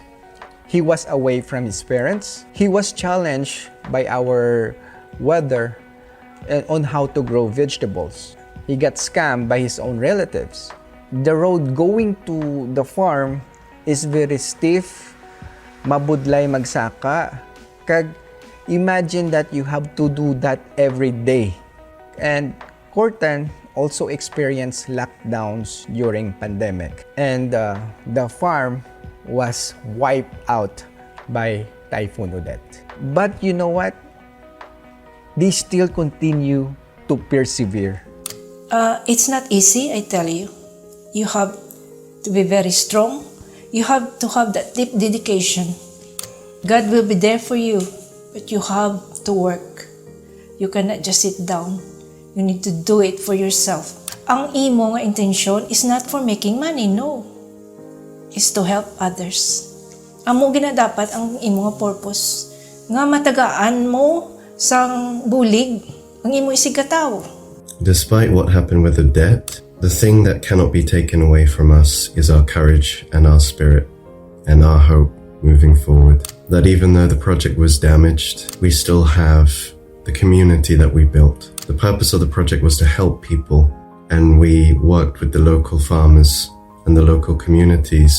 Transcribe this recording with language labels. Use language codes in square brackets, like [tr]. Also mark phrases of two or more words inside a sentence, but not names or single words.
[en] He was away from his parents. He was challenged by our weather on how to grow vegetables. He got scammed by his own relatives. The road going to the farm is very stiff, [hil] mabudlay magsaka. [en] Kag imagine that you have to do that every day. And Corthan also experienced lockdowns during pandemic. And the farm was wiped out by Typhoon Odette. But you know what? They still continue to persevere. It's not easy, I tell you. You have to be very strong. You have to have that deep dedication. God will be there for you, but you have to work. You cannot just sit down. You need to do it for yourself. [hil] Ang imo nga [en] intention is not for making money, no. It's to help others. [hil] Amo ginadapat ang imo nga purpose. Nga matagaan mo sang bulig, ang imo isigataw. [en] Despite what happened with Odette, the thing that cannot be taken away from us is our courage and our spirit and our hope moving forward. That even though the project was damaged, we still have the community that we built. The purpose of the project was to help people, and we worked with the local farmers and the local communities.